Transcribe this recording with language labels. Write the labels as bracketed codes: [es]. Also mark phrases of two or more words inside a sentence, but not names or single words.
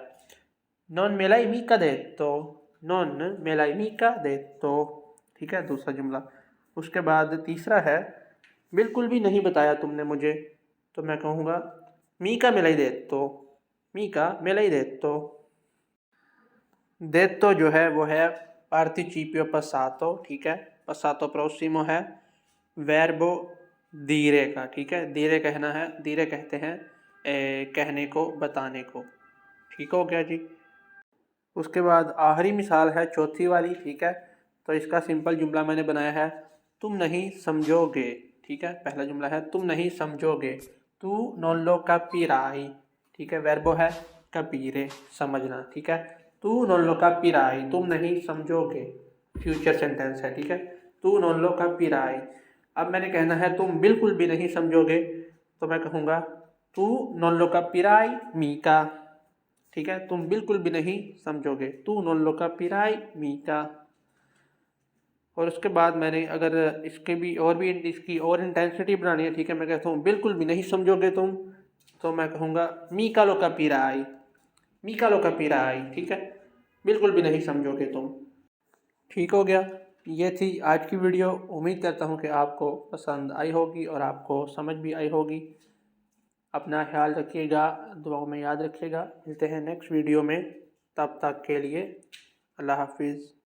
[it] non me l'hai mica detto, non me l'hai mica detto, नॉन मेलाई मी का दे तो, [ur] ٹھیک ہے، دوسرا جملہ. اس کے بعد تیسرا ہے، بالکل بھی نہیں بتایا تم نے مجھے، تو میں کہوں گا [it] mica me l'hai detto, mica me l'hai detto. [ur] دیتو جو ہے وہ ہے [it] participio passato, [ur] ٹھیک ہے. [it] passato prossimo [ur] है [it] verbo dire [ur] کا، ٹھیک ہے. dire کہنا ہے، dire کہتے ہیں کہنے کو، بتانے کو، ٹھیک ہو گیا جی. اس کے بعد آخری مثال ہے، چوتھی والی، ٹھیک ہے. تو اس کا سمپل جملہ میں نے بنایا ہے، تم نہیں سمجھو گے، ٹھیک ہے. پہلا جملہ ہے، تم نہیں سمجھو گے, [it] tu non lo capirai, [ur] ٹھیک ہے. وربو ہے capire، سمجھنا، ٹھیک ہے. [it] tu non lo capirai, [ur] تم نہیں سمجھو گے، فیوچر سینٹینس ہے، ٹھیک ہے. [it] tu non lo capirai. [ur] اب میں نے کہنا ہے تم بالکل بھی نہیں سمجھو گے، تو میں کہوں گا [it] tu non lo capirai mica, [ur] ٹھیک ہے. تم بالکل بھی نہیں سمجھو گے, [it] tu non lo capirai mica. [ur] اور اس کے بعد میں نے اگر اس کے بھی اور بھی اس کی اور انٹینسٹی بڑھانی ہے، ٹھیک ہے، میں کہتا ہوں بالکل بھی نہیں سمجھو گے تم، تو میں کہوں گا [it] mica lo capirai, mica lo capirai, [ur] ٹھیک ہے، بالکل بھی نہیں سمجھو گے تم. ٹھیک ہو گیا۔ یہ تھی آج کی ویڈیو. امید کرتا ہوں کہ آپ کو پسند آئی ہوگی اور آپ کو سمجھ بھی آئی ہوگی. اپنا خیال رکھیے گا، دعاؤں میں یاد رکھیے گا. ملتے ہیں نیکسٹ ویڈیو میں، تب تک کے لیے اللہ حافظ.